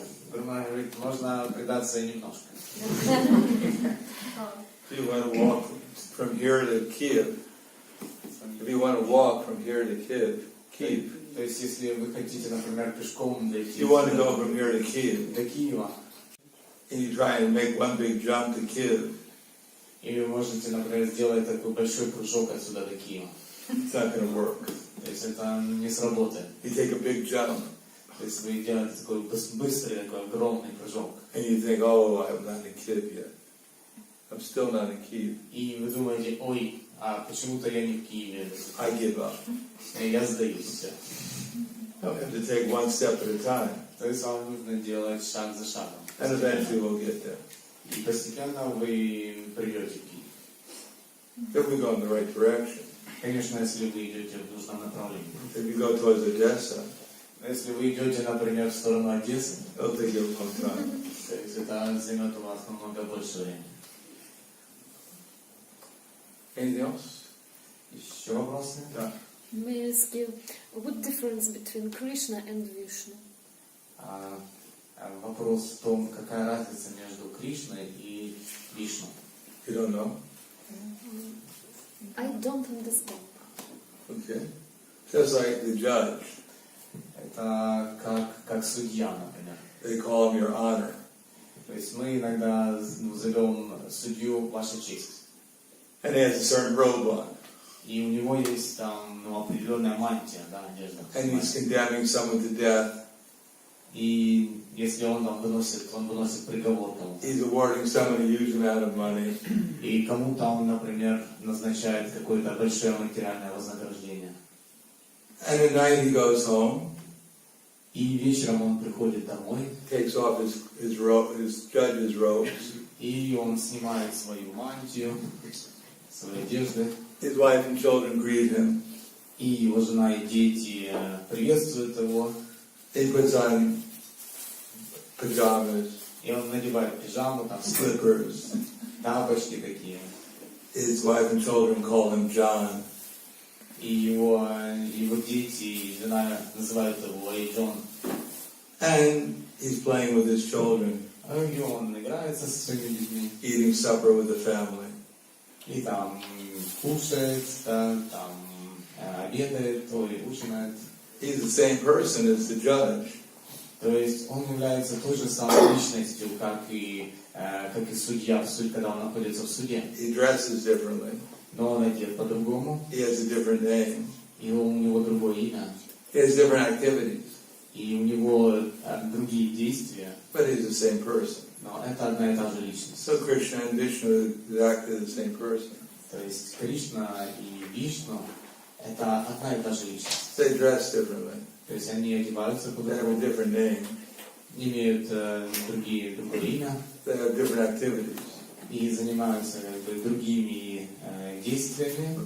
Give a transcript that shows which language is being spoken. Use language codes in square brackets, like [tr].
[ru] Брахма говорит, можно предаться немножко. [en] If you want to walk from here to Kiev, if you want to walk from here to Kiev, [ru] То есть, если вы хотите, например, пешком дойти [en] you want to go from here to Kiev, [ru] до Киева, [en] and you try and make one big jump to Kiev, [ru] и вы можете, например, сделать такой большой прыжок отсюда до Киева. [en] it's not going to work. [ru] То есть это не сработает. [en] You take a big jump, [ru] То есть вы делаете такой быстрый, такой огромный прыжок. [en] and you think, oh, I'm not in Kiev yet. I'm still not in Kiev. [ru] И вы думаете, ой, а почему-то я не в Киеве. [en] I give up. [ru] И я сдаюсь все. [en] You have to take one step at a time, [ru] То есть вам нужно делать шаг за шагом. [en] and eventually we'll get there. [ru] И постепенно вы придете в Киев. [en] If we go in the right direction. [ru] Конечно, если вы идете в нужном направлении. [en] If you go towards Odessa, [ru] Но если вы идете, например, в сторону Одессы, [en] it'll take you a long time. [ru] то есть это займет у вас намного больше времени. [en] Anything else? [ru] Еще вопросы? [en] Yeah. May I ask you, what difference between Krishna and Vishnu? [ru] Вопрос в том, какая разница между Кришной и Вишну. [en] You don't know? I don't understand. Okay. Just like the judge, [ru] Это как судья, например. [en] they call him your honor. [ru] То есть мы иногда зовем судью «Ваша честь». [en] And he has a certain robe on. [ru] И у него есть там определенная мантия, да, одежда. [en] And he's condemning someone to death. [ru] И если он там выносит приговор кому-то. [en] He's awarding someone a huge amount of money. [ru] И кому-то он, например, назначает какое-то большое материальное вознаграждение. [en] And at night he goes home, [ru] И вечером он приходит домой, [en] takes off his judge's robes. [ru] и он снимает свою мантию, свои одежды, [en] His wife and children greet him. [ru] и его жена и дети приветствуют его, [en] He puts on pajamas. [ru] И он надевает пижаму, там [en] slippers. [ru] тапочки такие. [en] His wife and children call him John. [ru] И его дети и жена называют его «Эй, Джон». [en] And he's playing with his children, [ru] И он играется со своими детьми. [en] eating supper with the family. [ru] И там кушает, да, там обедает, или ужинает. [en] He's the same person as the judge. [ru] То есть он является той же самой личностью, как и судья, когда он находится в суде. [en] He dresses differently. [ru] Но он одет по-другому, [en] He has a different name. [ru] и у него другое имя, [en] He has different activities. [ru] и у него другие действия, [en] But he's the same person. [ru] но это одна и та же личность. [en] So Krishna and Vishnu are exactly the same person. [ru] То есть Кришна и Вишну — это одна и та же личность. [en] They dress differently. [ru] То есть они одеваются [en] They have a [ru] по-другому, [en] different name. [ru] имеют другое имя [en] They have different activities. [ru] и занимаются другими действиями,